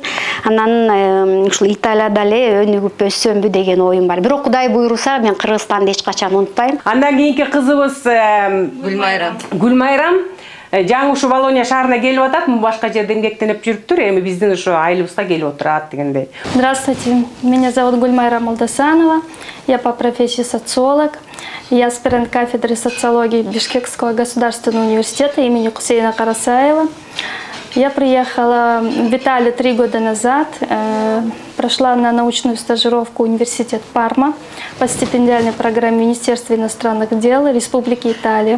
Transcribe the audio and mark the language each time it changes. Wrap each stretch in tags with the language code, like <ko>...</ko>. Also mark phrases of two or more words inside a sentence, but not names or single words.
<ky>Анан ушул Италияда эле өнүгүп өссөмбү деген оюм бар. Бирок Кудай буйруса мен Кыргызстанды эч качан унутпайм. Андан кийинки кызыбыз Гүлмайрам. Жаңы ушу Болония шаарына келип атат, башка жерде эмгектенип жүрүптүр, эми биздин ушу айылыбызга келип отурат дегендей.</ky> <ru>Здравствуйте, меня зовут Гульмайра Молдосанова, я по профессии социолог, я аспирант кафедры социологии Бишкекского государственного университета имени Хусейна Карасаева. Я приехала в Италию 3 года назад, прошла на научную стажировку в университет Парма по стипендиальной программе Министерства иностранных дел Республики Италия.</ru>